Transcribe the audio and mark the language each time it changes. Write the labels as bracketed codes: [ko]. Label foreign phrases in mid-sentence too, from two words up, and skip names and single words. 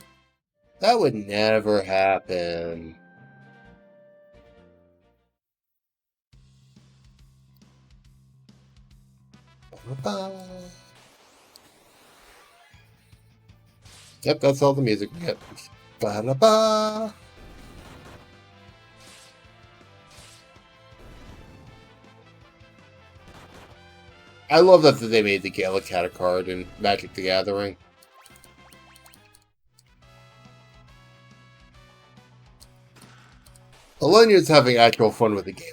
[en] That would never happen. Yep, that's all the music we get. Ba-da-ba. I love that they made the Gala Cat a card in Magic the Gathering. Alenia's having actual fun with the game.